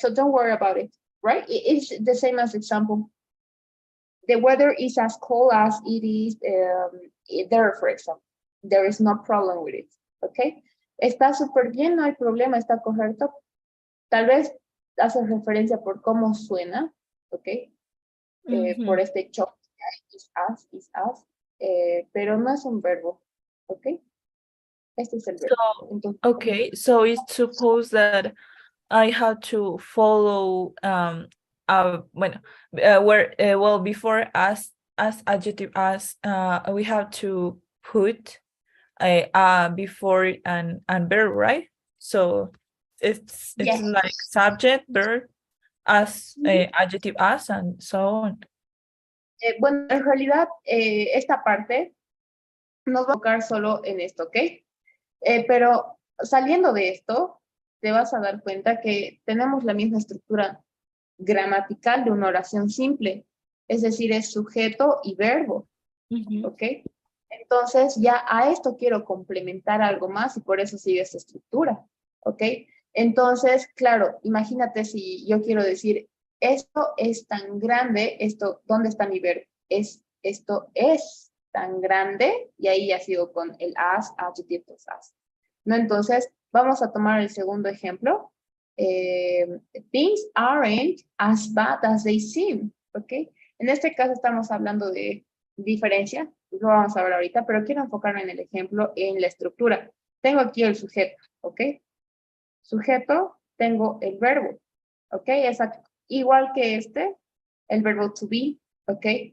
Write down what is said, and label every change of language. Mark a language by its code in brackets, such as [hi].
[en] So don't worry about it, right? It's the same as example. The weather is as cold as it is there, for example. There is no problem with it, okay? [es] Está súper bien, no hay problema, está correcto. Tal vez hace referencia por cómo suena, ok? Por este choque, is as, pero no es un verbo, ok? Este es el verbo. [en] So, [es] Entonces, [en] okay, so it's supposed that I have to follow bueno, where well before as adjective as we have to put before and verb, right? So it's yes. like subject, verb, as adjective as, and so on. [es] Bueno, en realidad, esta parte nos va a enfocar solo en esto, ¿ok? Pero saliendo de esto, te vas a dar cuenta que tenemos la misma estructura gramatical de una oración simple, es decir, es sujeto y verbo, ¿ok? Entonces ya a esto quiero complementar algo más y por eso sigue esta estructura, ¿ok? Entonces, claro, imagínate si yo quiero decir, esto es tan grande, esto, ¿dónde está mi verbo? Esto es tan grande, y ahí ya sigo con el as, [en] adjective plus as. [es] ¿No? Entonces, vamos a tomar el segundo ejemplo. [en] Things aren't as bad as they seem, ¿ok? [es] En este caso estamos hablando de diferencia, lo vamos a ver ahorita, pero quiero enfocarme en el ejemplo, en la estructura. Tengo aquí el sujeto, ¿ok? Sujeto, tengo el verbo, ¿ok? Es igual que este, el verbo to be, ¿ok?